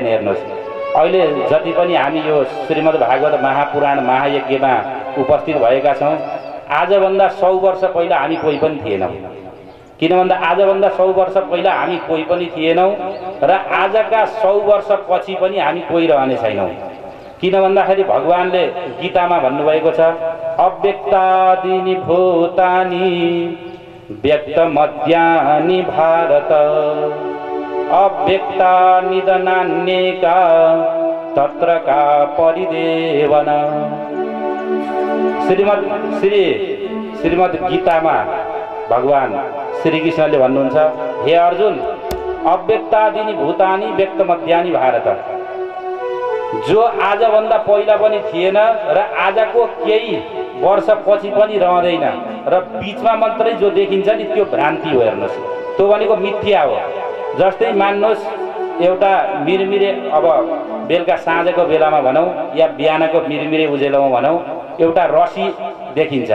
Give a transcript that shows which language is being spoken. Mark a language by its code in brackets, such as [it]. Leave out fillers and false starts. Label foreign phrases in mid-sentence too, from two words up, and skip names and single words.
[ne] हेर्नुहोस् अहिले जति पनि हामी यो श्रीमद् भागवत महापुराण महायज्ञमा उपस्थित भएका छौँ, आजभन्दा 100 वर्ष पहिला हामी कोही पनि थिएनौँ। किन भन्दा आजभन्दा 100 वर्ष पहिला हामी कोही पनि थिएनौँ र आजका 100 वर्ष पछि पनि हामी कोही रहने छैनौँ। किन भन्दाखेरि भगवानले गीतामा भन्नुभएको छ, [sa] अव्यक्तादीनि भूतानि व्यक्तमद्यानि भारत अव्यक्तानि नान्येका तत्र का परिदेवन। [ne] श्रीमद् गीतामा भगवान श्री कृष्णले भन्नुहुन्छ, [sa] हे अर्जुन, अव्यक्तादीनि भूतानि व्यक्तमद्यानि भारत। [ne] जो आजभन्दा पहिला पनि थिएन र आजको केही वर्ष पछि पनि रहँदैन र बीचमा मात्रै जो देखिन्छ नि त्यो भ्रान्ति हो। हेर्नुहोस् त्यो भनेको मिथ्या हो। जस्तै मान्नुहोस् एउटा मिरमिरे, अब बेलुका साँझको बेलामा भनौँ या बिहानको मिरमिरे उजेलोमा भनौँ, एउटा रसी देखिन्छ।